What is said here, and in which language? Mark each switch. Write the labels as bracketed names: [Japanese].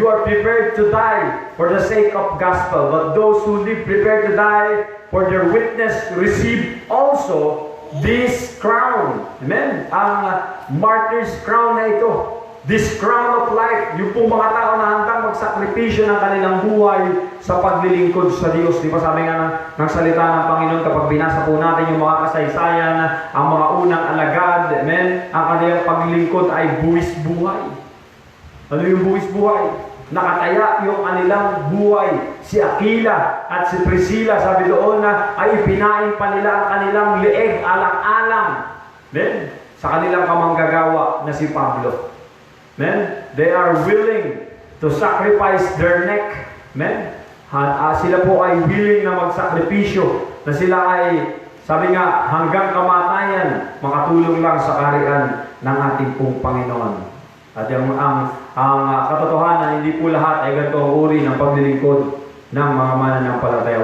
[English] You are prepared to die for the sake of gospel. But those who live prepared to die for their witness receive also this crown. Amen? [Filipino] Ang martyr's crown na ito. [English] This crown of life. [Filipino] Yung pong mga tao na handang magsakripisyo ng kanilang buhay sa paglilingkod sa Diyos. Di ba sabi nga ng salita ng Panginoon, kapag binasa po natin yung mga kasaysayan, ang mga unang alagad, amen, ang kanilang paglilingkod ay buwis buhay. Ano yung buwis buhay? Nakataya yung kanilang buhay. Si Aquila at si Priscilla, sabi doon na ay ipinain pa nila ang kanilang leeg, alang-alang, amen, sa kanilang kamanggagawa na si Pablo. Amen? [English] They are willing to sacrifice their neck. Amen? [Filipino] Sila po ay willing na magsakripisyo, na sila ay, sabi nga, hanggang kamatayan, makatulong lang sa kaharian ng ating pong Panginoon. At ang katotohanan, hindi po lahat ay ganito ang uri ng paglilingkod ng mga mananampalataya.